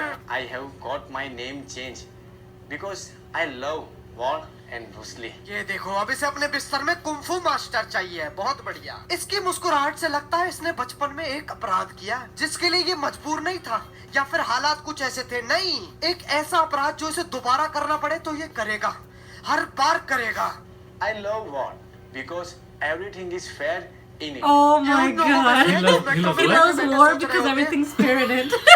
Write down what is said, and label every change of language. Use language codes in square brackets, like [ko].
[en] I have got my name changed because I love war and Bruce Lee. [hi] ये देखो अब इसे अपने बिस्तर में कुंफू मास्टर चाहिए। बहुत बढ़िया। इसकी मुस्कुराहट से लगता है इसने बचपन में एक अपराध किया जिसके लिए ये मजबूर नहीं था या फिर हालात कुछ ऐसे थे। नहीं, एक ऐसा अपराध जो इसे दोबारा करना पड़े तो ये करेगा, हर बार करेगा। [en] I love war because everything is fair in it. Oh my You know, god. He loves He loves war because everything's spirited.